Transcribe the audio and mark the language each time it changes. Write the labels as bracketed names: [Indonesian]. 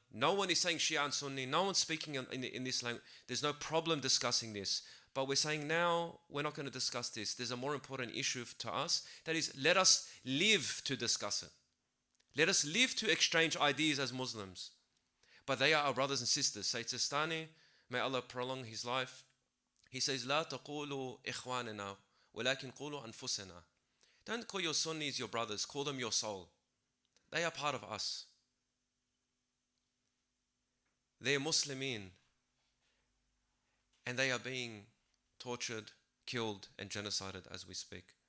[English] No one is saying Shia and Sunni. No one's speaking in this language. There's no problem discussing this. But we're saying now we're not going to discuss this. There's a more important issue to us. That is, let us live to discuss it. Let us live to exchange ideas as Muslims. But they are our brothers and sisters. Sayyid Sistani, may Allah prolong his life. He says, [Arabic] لا تقولوا إخواننا ولكن قولوا أنفسنا. [English] Don't call your Sunnis your brothers. Call them your soul. They are part of us. They are Muslimin. And they are being tortured, killed, and genocided as we speak.